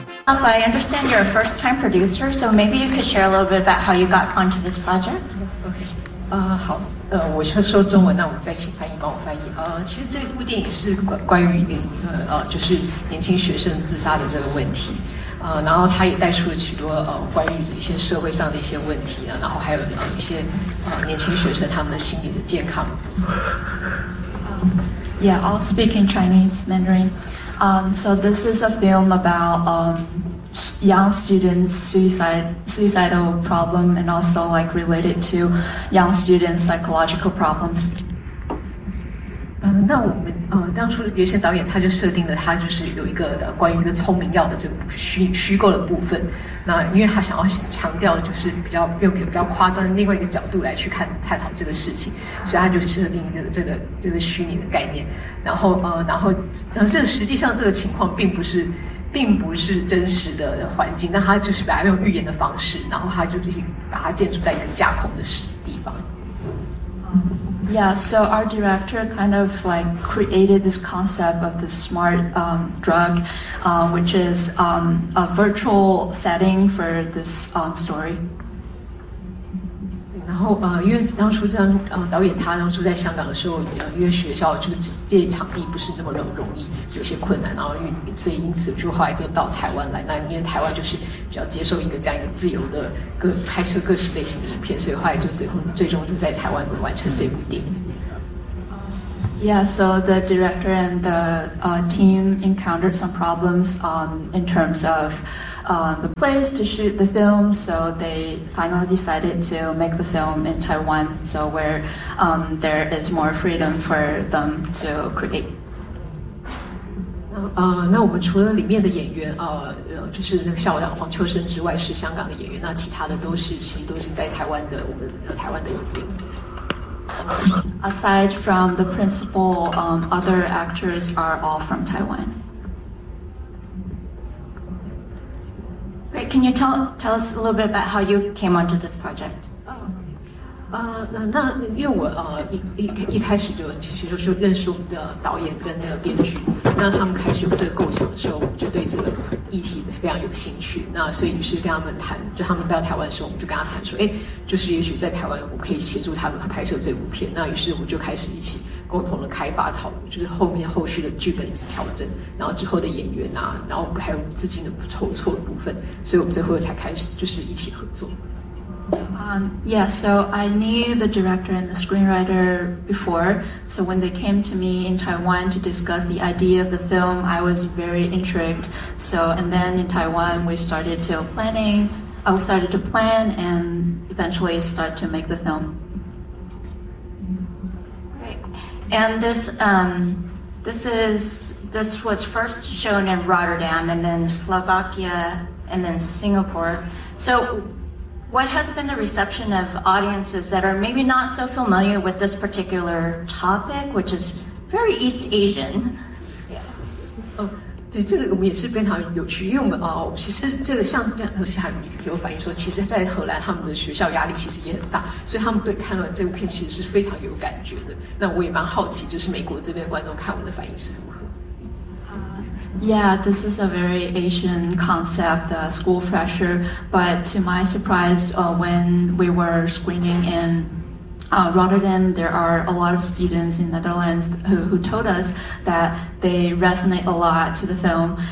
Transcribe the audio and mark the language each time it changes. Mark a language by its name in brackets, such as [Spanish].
[English] Alpha, I understand you're a first-time producer, so maybe you could share a little bit about how you got onto this project. Okay. [Chinese] 好，我先说中文，那我再请翻译帮我翻译。其实这部电影是关于一个就是年轻学生自杀的这个问题。然后他也带出了许多关于一些社会上的一些问题啊，然后还有一些年轻学生他们心理的健康。 [English] Yeah, I'll speak in Chinese, Mandarin. So this is a film about young students' suicidal problem and also like related to young students' psychological problems. [Chinese] 那我们当初袁泉导演他就设定了他就是有一个关于一个聪明药的这个虚构的部分，那因为他想要强调就是比较用比较夸张的另外一个角度来去看探讨这个事情，所以他就设定了这个虚拟的概念，然后这个实际上这个情况并不是真实的环境，但他就是把它用预言的方式，然后他就是把它建筑在一个架空的地方。 [English] Yeah, so our director kind of like created this concept of the smart drug, which is a virtual setting for this story. [Chinese] 然后因为当初这样导演他当初在香港的时候因为学校就是借场地不是那么容易有些困难，然后因此就后来就到台湾来，那因为台湾就是比较接受一个这样一个自由的拍摄各式类型的影片，所以后来就最终就在台湾完成这部电影。 [English] Yeah, so the director and the team encountered some problems in terms of the place to shoot the film, so they finally decided to make the film in Taiwan, so where there is more freedom for them to create. [Chinese] 那我们除了里面的演员就是那个校长黄秋生之外是香港的演员，那其他的都是在台湾的，我们台湾的演员。 [English] Aside from the principal, other actors are all from Taiwan. Great, can you tell us a little bit about how you came onto this project? Oh, okay. [Chinese] 那因为我一开始就其实就认识我们的导演跟那个编剧，那他们开始有这个构想的时候，我就对这个议题非常有兴趣，那所以于是跟他们谈，就他们到台湾的时候，我们就跟他谈说，就是也许在台湾我可以协助他们拍摄这部片，那于是我们就开始一起共同的开发讨论，就是后续的剧本一直调整，然后之后的演员啊，然后还有资金的筹措的部分，所以我们最后才开始就是一起合作。 [English] Yeah, so I knew the director and the screenwriter before, so when they came to me in Taiwan to discuss the idea of the film, I was very intrigued. So, and then in Taiwan, we started to plan and eventually start to make the film. Great. And this was first shown in Rotterdam and then Slovakia and then Singapore. So,what has been the reception of audiences that are maybe not so familiar with this particular topic, which is very East Asian? Yeah. [Chinese] 对，这个我们也是非常有趣，因为我们其实这个像这样，而且还有反映说，其实，在荷兰他们的学校压力其实也很大，所以他们对看了这部片其实是非常有感觉的。那我也蛮好奇，就是美国这边的观众看我们的反应是如何。 [English] Yeah, this is a very Asian concept, the school pressure. But to my surprise, when we were screening in Rotterdam, there are a lot of students in Netherlands who told us that they resonate a lot to the film.